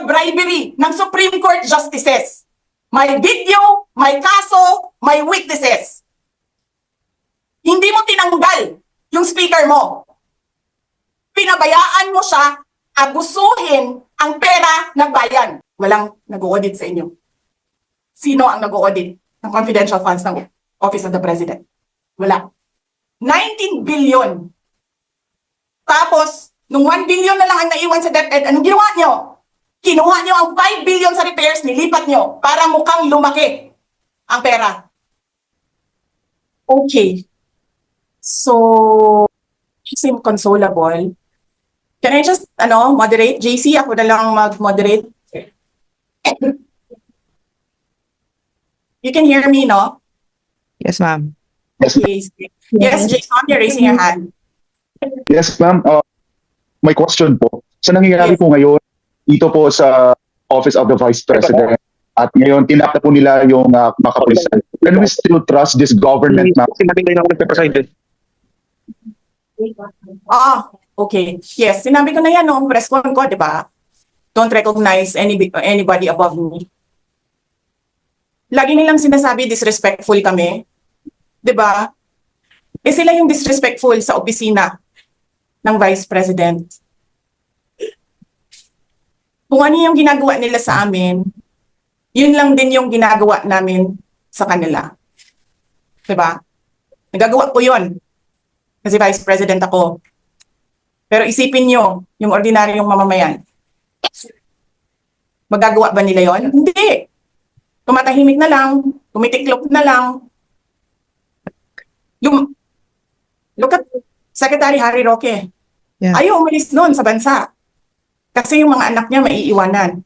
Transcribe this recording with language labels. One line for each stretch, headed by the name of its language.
Filipino: bribery ng Supreme Court justices. May video, may kaso, may witnesses. Hindi mo tinanggal yung speaker mo. Pinabayaan mo siya abusuhin ang pera ng bayan. Walang nag-audit sa inyo. Sino ang nag-audit ng confidential funds ng Office of the President? Wala. 19 billion. Tapos, nung 1 billion na lang ang naiwan sa DepEd, anong ginawa nyo? Kinuha nyo ang 5 billion sa repairs, nilipat nyo para mukhang lumaki ang pera.
English: Okay. So, you seem consolable. Can I just, moderate? JC,
Filipino: ako na lang mag-moderate.
English: You can hear me, no? Yes, ma'am. Okay. Yes, Jason, you're raising your hand.
Filipino: Yes, ma'am. May question po. Sa nangyayari po ngayon, dito po sa Office of the Vice President, at ngayon, tinakta po nila yung mga kapulisan.
English: Can we still trust this government, ma'am?
Filipino: Sinabi ko na ako nagpe-president. Okay. Yes, sinabi ko na yan noong press con ko, di ba?
English: Don't recognize anybody above me.
Filipino: Lagi nilang sinasabi, disrespectful kami. Di ba? Eh sila yung disrespectful sa opisina ng Vice President. Kung ano yung ginagawa nila sa amin, yun lang din yung ginagawa namin sa kanila. Di ba? Nagagawa ko yun. Kasi Vice President ako. Pero isipin nyo, yung ordinaryong mamamayan. Magagawa ba nila yon? Hindi. Tumatahimik na lang, tumitiklop na lang.
English: Look at Secretary Harry Roque. Yeah.
Filipino: Ayaw umalis noon sa bansa. Kasi yung mga anak niya maiiwanan.